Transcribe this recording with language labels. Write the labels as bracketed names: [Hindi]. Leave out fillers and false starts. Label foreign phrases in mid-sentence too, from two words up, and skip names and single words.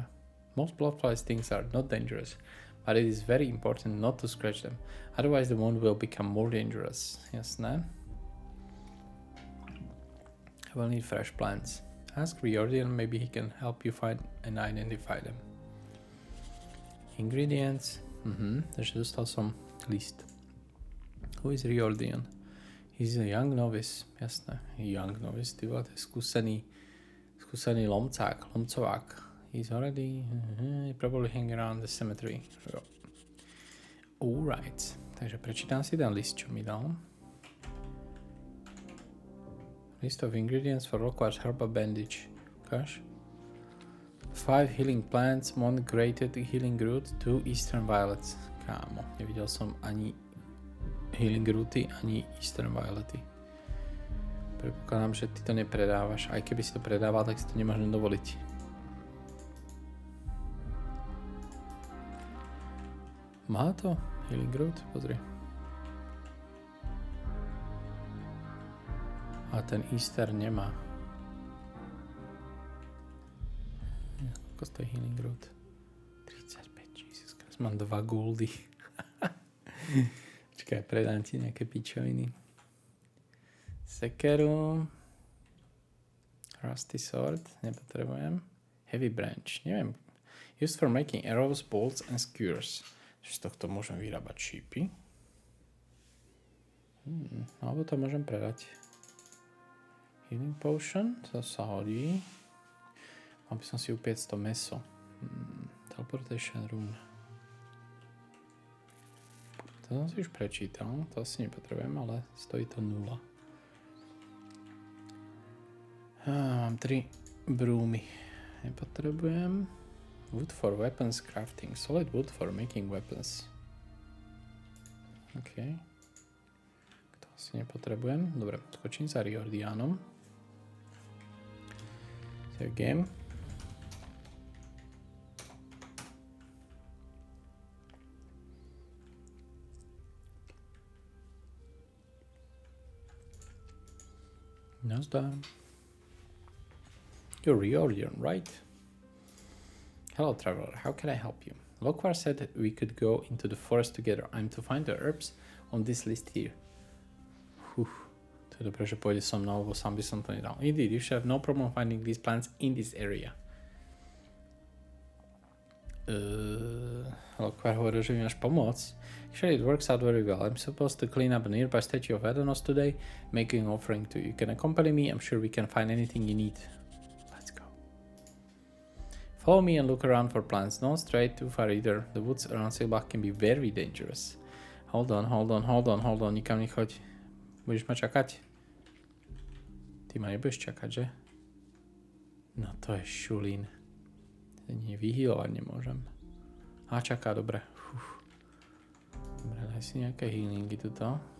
[English] Most bloodfly stings are not dangerous, but it is very important not to scratch them. Otherwise the wound will become more dangerous. [Slovak] Jasné. [English] I will need fresh plants. Ask Riordan, maybe he can help you find and identify them. Ingredients. [Slovak] Takže dostal som list. [English] Who is Riordan? He's a young novice. Jasné. Young novice, [Slovak] ty vole, to je skúsený lomcovák. [English] He's already probably hanging around the cemetery. Alright. [Slovak] Takže prečítam si ten list, čo mi dal. [English] List of ingredients for Rockwar's herbal bandage. [Slovak] Ukáž. [English] 5 healing plants, 1 grated healing root, 2 eastern violets. [Slovak] Kámo, nevidel som ani [English] healing rooty, [Slovak] ani [English] eastern violety. [Slovak] Predpokladám, že ty to nepredávaš. Aj keby si to predával, tak si to nemôžem dovoliť. Má to [English] healing root? [Slovak] Pozri. A ten Easter nemá. Koľko stojí [English] healing root? 35, Jesus Christ. [Slovak] Mám 2 goldy. Čakaj, predám ti nejaké pičoviny. [English] Sekeru. Rusty sword. [Slovak] Nepotrebujem. [English] Heavy branch. Neviem. Used for making arrows, bolts and skewers. [Slovak] Z tohto môžem vyrábať šípy. Alebo to môžem predať. [English] Healing potion, [Slovak] to sa hodí. Mal by som si upiecť to meso. [English] Teleportation room. [Slovak] To som si už prečítal, to asi nepotrebujem, ale stojí to 0. Mám 3 brúmy. Nepotrebujem. [English] Wood for weapons crafting. Solid wood for making weapons. [Slovak] OK. To asi nepotrebujem. Dobre, skočím za Riordianom. [English] Save game. Nazdar. You're Riordan, right? Hello, traveler. How can I help you? Lokwar said that we could go into the forest together. I'm to find the herbs on this list here. [Slovak] To To je dobré, že pôjde so mnou, lebo sám by som to nedal. [English] Indeed, you should have no problem finding these plants in this area. [Slovak] Lokvar hovoril, že mi máš pomôcť. [English] Actually, it works out very well. I'm supposed to clean up a nearby statue of Archolos today, making an offering to you. You can accompany me. I'm sure we can find anything you need. Let's go. Follow me and look around for plants. Don't stray too far either. The woods around Silbach can be very dangerous. Hold on. [Slovak] Nikam nechoď. Budeš ma čakať? Ty ma nebudeš čakať, že? No to je šulín. Vyhýlovať nemôžem. A čaká, dobre. Dobre, daj si nejaké healingy tuto.